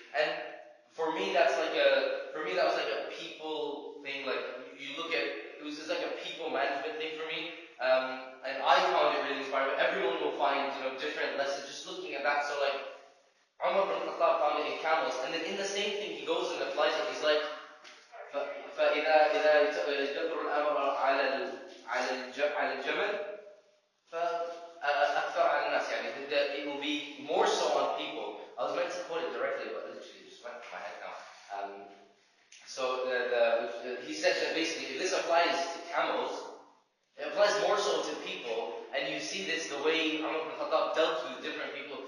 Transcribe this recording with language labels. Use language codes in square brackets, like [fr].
[en] And for me, that was like a people thing. Like you look at, it was just like a people management thing for me. And I found it really inspiring. But everyone will find, different lessons just looking at that. So like, Umar bin Khattab found it in camels, and then in the same thing he goes and applies it. He's like, [ar] فإذا يدبر الأمر على الجمل فأكثر على الناس. [en] يعني it will be more so on people. I was meant to quote it directly, but it literally just went from my head now. So he said that basically, if this applies to camels, it applies more so to people, and you see this the way Umar bin Khattab dealt with different people.